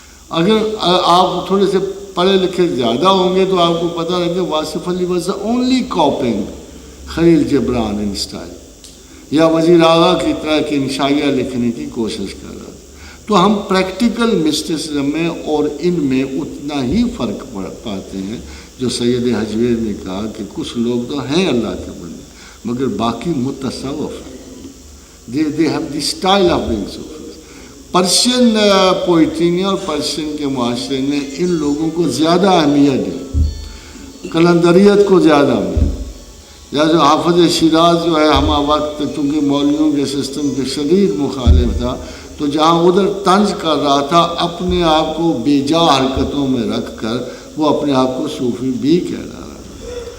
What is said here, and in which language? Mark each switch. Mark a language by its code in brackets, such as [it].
[ur] اگر آپ تھوڑے سے پڑھے لکھے زیادہ ہوں گے تو آپ کو پتہ لگے واصف علی [en] was only copying Khalil Gibran in style, [ur] یا وزیر اعلیٰ کی طرح کی انشائیہ لکھنے کی کوشش کر رہا تھا. تو ہم پریکٹیکل مسٹسزم میں اور ان میں اتنا ہی فرق پاتے ہیں جو سید حجویر نے کہا کہ کچھ لوگ تو ہیں اللہ کے بندے مگر باقی متصوف ہیں. [en] they have the style of being Sufis. [ur] Persian poetry نے اور پرشین کے معاشرے نے ان لوگوں کو زیادہ اہمیت دی، کلندریت کو زیادہ اہمیت. یا جو حافظ شیراز جو ہے ہمہ وقت چونکہ مولویوں کے سسٹم کے شدید مخالف تھا، تو جہاں ادھر طنز کر رہا تھا اپنے آپ کو بے جا حرکتوں میں رکھ کر وہ اپنے آپ کو صوفی بھی کہہ رہا تھا.